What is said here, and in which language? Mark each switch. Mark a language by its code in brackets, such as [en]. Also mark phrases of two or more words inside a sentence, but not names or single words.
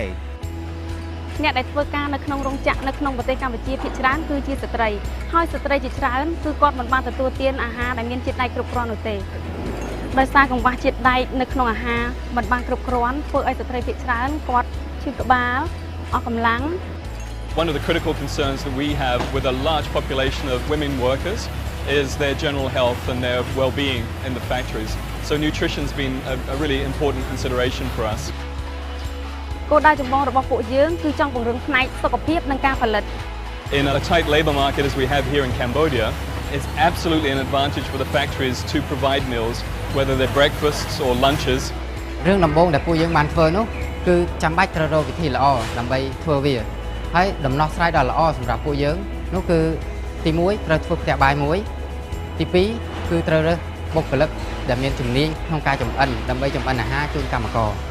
[km] អ្នកដែលធ្វើការនៅក្នុងរោងចក្រនៅក្នុងប្រទេសកម្ពុជាភាគច្រើនគឺជាស្ត្រីហើយស្ត្រីជាច្រើនគឺគាត់មិនបានទទួលទានអាហារដែលមានជាតិដែកគ្រប់គ្រាន់នោះទេដោយសារកង្វះជាតិដែកនៅក្នុងអាហារមិនបានគ្រប់គ្រាន់ធ្វើឲ្យស្ត្រីភាគច្រើនគាត់ឈឺក្បាលអស់កម្លាំង [en] One of the critical concerns that we have with a large population of women workers is their general health and their well-being in the factories. So nutrition's been a really important consideration for us. [km] គោលដៅចម្បងរបស់ពួកយើងគឺចង់ពង្រឹងផ្នែកសុខភាពនិងការផលិត [en] In a tight labour market as we have here in Cambodia, it's absolutely an advantage for the factories to provide meals, whether they're breakfasts or lunches. [km] រឿងដំបូងដែលពួកយើងបានធ្វើនោះគឺចាំបាច់ត្រូវរកវិធីល្អដើម្បីធ្វើវាហើយដំណោះស្រាយដ៏ល្អសម្រាប់ពួកយើងនោះគឺទី1ត្រូវធ្វើផ្ទះបាយមួយទី2គឺត្រូវរើសបុគ្គលិកដែលមានជំនាញក្នុងការចម្អិនដើម្បីចម្អិនអាហារជូនកម្មករ